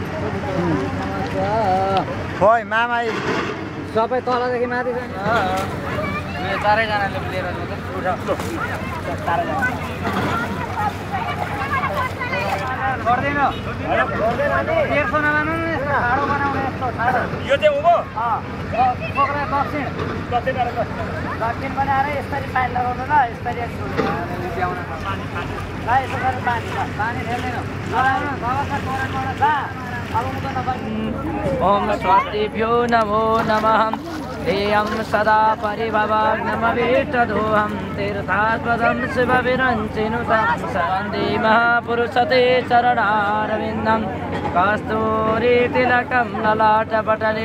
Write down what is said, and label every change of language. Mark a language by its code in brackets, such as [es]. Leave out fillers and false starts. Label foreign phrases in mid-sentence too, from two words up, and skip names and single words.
[ne] खोइ मामा सबै तलदेखि माथि चारैजनाले लिएर यो चाहिँ उँभो दक्षिण बनाएर यसरी पानी लगाउनु ल यसरी ल्याउन ल यसो गरेर पानी ढेल्दैन [sa] ओम स्वास्तिभ्यो नमो नमः ध्येयं सदा परिभवाग्नमवेष्टदोहं तीर्थास्पदं शिवविरञ्चिनुतं वन्दे महापुरुषते चरणारविन्दं कस्तूरीतिलकं ललाटपटले